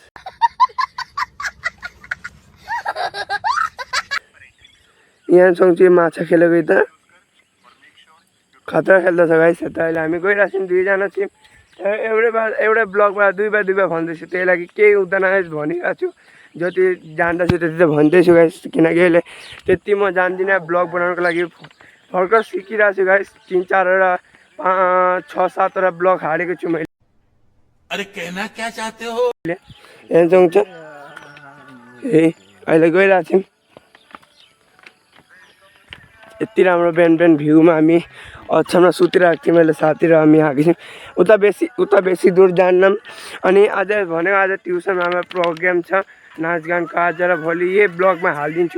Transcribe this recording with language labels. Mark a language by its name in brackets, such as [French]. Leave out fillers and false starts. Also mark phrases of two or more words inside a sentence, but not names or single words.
[Nepali] यहाँ छौँ चाहिँ माछा खेलेको यता खतरा खेल्दैछ गाइस यता अहिले हामी गइरहेको छौँ दुईजना चाहिँ एउटै ब्लगबाट दुई बार भन्दैछु त्यही लागि केही हुँदैन गाइस भनिरहेको छु जति जान्दछु त्यति त भन्दैछु गाइस किनकि अहिले त्यति म जान्दिनँ ब्लग बनाउनुको लागि भर्खर सिकिरहेको छु गाइस 3-4 6-7 ब्लग हालेको छु मैले [Hindi] अरे कहना क्या चाहते हो [Nepali] हेर्छौँ अहिले गइरहेको छौँ यति राम्रो बिहान भ्यूमा हामी अछाममा सुतिरहेको थियौँ मैले साथी र हामी आएको छौँ उता बेसी दूर जान्नौँ अनि आज भनेको आज ट्युसनमा हाम्रो प्रोग्राम छ नाचगानको आज र भोलि यही ब्लगमा हालिदिन्छु